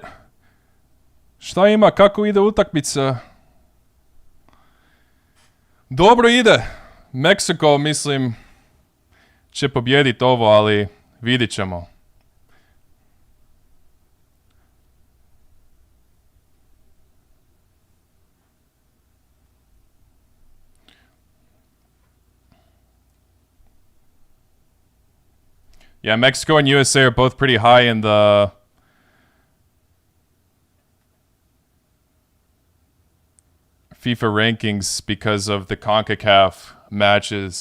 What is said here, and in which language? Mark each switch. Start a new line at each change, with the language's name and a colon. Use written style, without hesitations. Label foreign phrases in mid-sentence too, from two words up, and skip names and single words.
Bosnian: Šta ima, kako ide utakmica? Dobro ide. Meksiko, mislim, će pobjediti ovo, ali vidit ćemo.
English: Yeah, Mexico and USA are both pretty high in the FIFA rankings because of the CONCACAF matches.